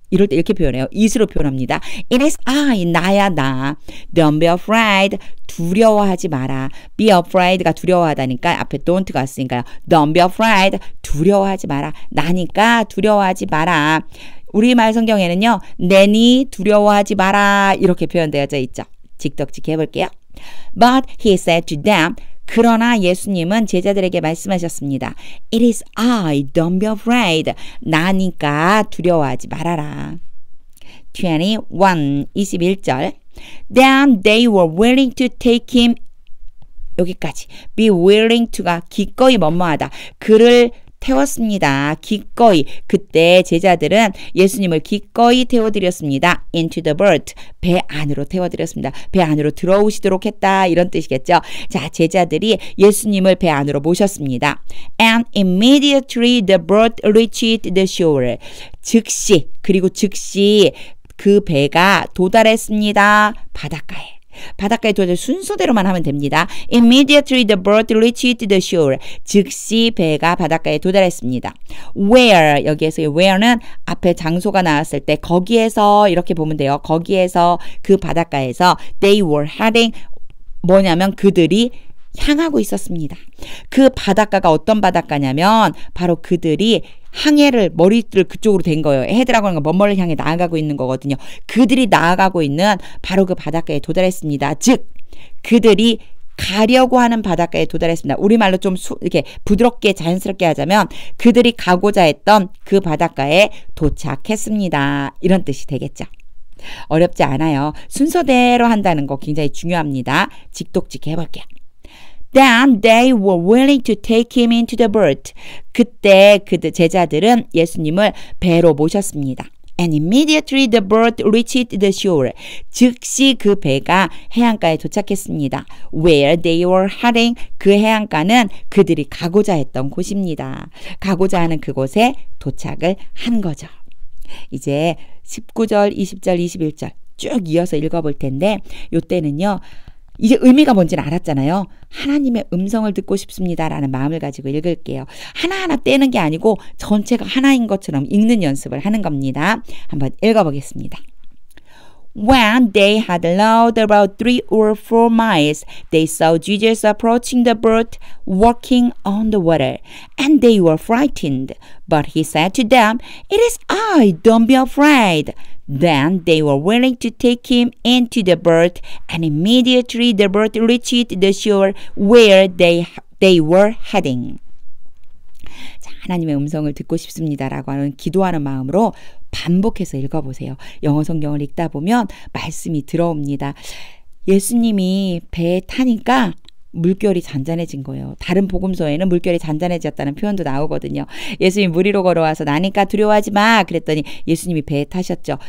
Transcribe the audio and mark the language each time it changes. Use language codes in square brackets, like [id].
[ko] 이럴 때 이렇게 표현해요. it으로 표현합니다. [en] It is I [ko] 나야 나. [en] Don't be afraid [ko] 두려워하지 마라. be afraid가 두려워하다니까 앞에 don't가 왔으니까요. [en] don't be afraid. [ko] 두려워하지 마라. 나니까 두려워하지 마라. 우리말 성경에는요. 내니 두려워하지 마라. 이렇게 표현되어져 있죠. 직독직 해볼게요. [en] But he said to them, [ko] 그러나 예수님은 제자들에게 말씀하셨습니다. [en] It is I, don't be afraid. [ko] 나니까 두려워하지 말아라. 21절. [en] Then they were willing to take him. [ko] 여기까지. be willing to가 기꺼이 뭐뭐하다. 그를 태웠습니다. 기꺼이. 그때 제자들은 예수님을 기꺼이 태워드렸습니다. [en] into the boat. [ko] 배 안으로 태워드렸습니다. 배 안으로 들어오시도록 했다. 이런 뜻이겠죠. 자, 제자들이 예수님을 배 안으로 모셨습니다. [en] And immediately the boat reached the shore. [ko] 즉시, 그리고 즉시 그 배가 도달했습니다. 바닷가에. 바닷가에 도달 순서대로만 하면 됩니다. [en] Immediately the boat reached the shore. [ko] 즉시 배가 바닷가에 도달했습니다. Where, 여기에서 where는 앞에 장소가 나왔을 때 거기에서 이렇게 보면 돼요. 거기에서 그 바닷가에서 [en] they were heading [ko] 뭐냐면 그들이 향하고 있었습니다. 그 바닷가가 어떤 바닷가냐면 바로 그들이 항해를 머리를 그쪽으로 댄 거예요. 헤드라고 하는 건 먼 멀리 향해 나아가고 있는 거거든요. 그들이 나아가고 있는 바로 그 바닷가에 도달했습니다. 즉 그들이 가려고 하는 바닷가에 도달했습니다. 우리말로 좀 이렇게 부드럽게 자연스럽게 하자면 그들이 가고자 했던 그 바닷가에 도착했습니다. 이런 뜻이 되겠죠. 어렵지 않아요. 순서대로 한다는 거 굉장히 중요합니다. 직독직 해볼게요. [en] Then they were willing to take him into the boat. [ko] 그때 그들 제자들은 예수님을 배로 모셨습니다. [en] And immediately the boat reached the shore. [ko] 즉시 그 배가 해안가에 도착했습니다. [en] Where they were heading. [ko] 그 해안가는 그들이 가고자 했던 곳입니다. 가고자 하는 그곳에 도착을 한 거죠. 이제 19절, 20절, 21절 쭉 이어서 읽어볼 텐데 이때는요. 이제 의미가 뭔지는 알았잖아요. 하나님의 음성을 듣고 싶습니다라는 마음을 가지고 읽을게요. 하나하나 떼는 게 아니고 전체가 하나인 것처럼 읽는 연습을 하는 겁니다. 한번 읽어보겠습니다. [en] When they had rowed about 3 or 4 miles, they saw Jesus approaching the boat, walking on the water, and they were frightened. But he said to them, It is I, don't be afraid. Then they were willing to take him into the boat, and immediately the boat reached the shore where they were heading. [ko] 자, 하나님의 음성을 듣고 싶습니다라고 하는 기도하는 마음으로 반복해서 읽어보세요. 영어 성경을 읽다 보면 말씀이 들어옵니다. 예수님이 배에 타니까 물결이 잔잔해진 거예요. 다른 복음서에는 물결이 잔잔해졌다는 표현도 나오거든요. 예수님이 물 위로 걸어와서 나니까 두려워하지 마 그랬더니 예수님이 배에 타셨죠.